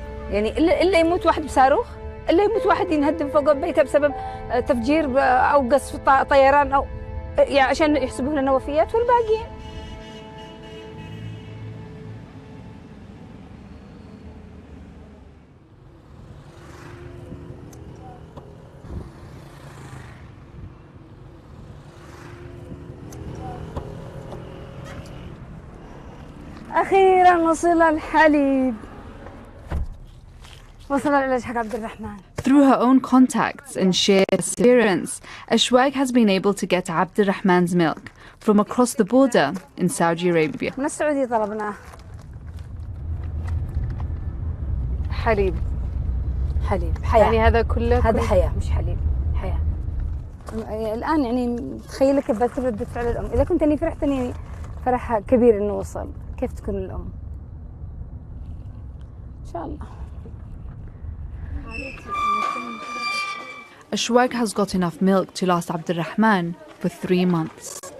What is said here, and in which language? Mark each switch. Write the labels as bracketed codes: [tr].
[ar] يعني إلا يموت واحد بصاروخ، إلا يموت واحد ينهدم فوق بيته بسبب تفجير أو قصف طيران أو يعني عشان يحسبوا لنا وفيات، والباقيين أخيراً وصل الحليب. وصل العلاج حق عبد الرحمن. [en] Through her own contacts and shared experience, اشواق has been able to get عبد الرحمن's milk from across the border in Saudi Arabia. [ar] من السعودية طلبناه حليب حياة. يعني هذا كله هذا حياة مش حليب، حياة. الآن يعني تخيلي كيف بتكون ردة فعل الأم. إذا كنت أني فرحت أني فرح كبير إنه وصل، كيف تكون الأم؟ إن شاء الله. [en] اشواق has got enough milk to last عبد الرحمن for 3 months.